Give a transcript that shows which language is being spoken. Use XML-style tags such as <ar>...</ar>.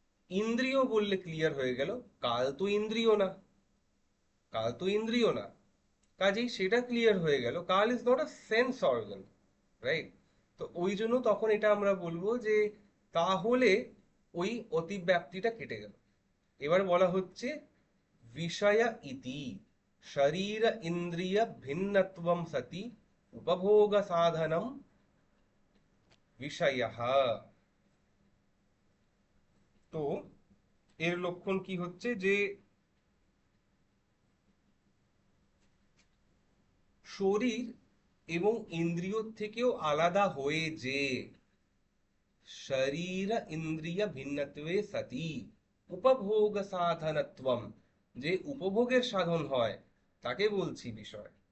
<bn>ইন্দ্রিয় বললে ক্লিয়ার হয়ে গেল, কাল তো ইন্দ্রিয় না, কাল তো ইন্দ্রিয় না, কাজেই সেটা ক্লিয়ার হয়ে গেল,</bn> <en>কাল is not a sense organ,</en> <bn>right. তো ওই জন্য তখন এটা আমরা বলবো যে তাহলে ওই অতিব্যাপ্তিটা কেটে গেল। এবার বলা হচ্ছে</bn> <sa>विषय इति शरीर इंद्रिय भिन्नत्वं सति उपभोग साधनम विषयः।</sa> <bn>তো এর লক্ষণ কি হচ্ছে যে শরীর এবং ইন্দ্রিয় থেকেও আলাদা হয়ে যে</bn> <sa>শরীর ইন্দ্রিয় ভিন্নত্বে সতি উপভোগ সাধনত্বম,</sa> <bn>যে উপভোগের সাধন হয় তাকে বলছি বিষয়।</bn>